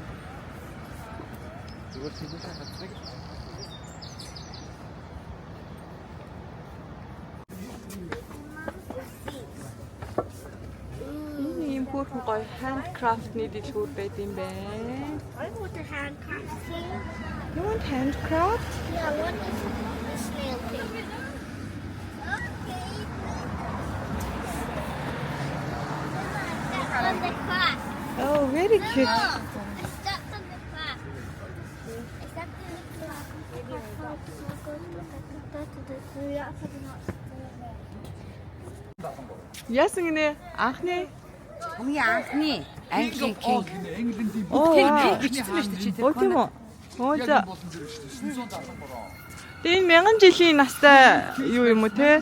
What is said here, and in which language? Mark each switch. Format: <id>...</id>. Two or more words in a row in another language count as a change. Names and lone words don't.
<mn>Зүгээр тиймээ хацдаг. Ийм бүрхэн гоё handcraft-ны дэлгүүр байд юм байна.</mn> <en>I want the handcraft thing. You want handcraft? Yeah, I want the snail thing. Okay. That's on the craft. Oh, very cute. No, that's on the craft. Is that</en> <mn>Яасан гинэ? Анхны Хамгийн анхны Английн кинг. оо Бичсэн байж чи оо тийм үү? Оо за. Тэгээ энэ 1000 жилийн настай юу юм уу те?</mn>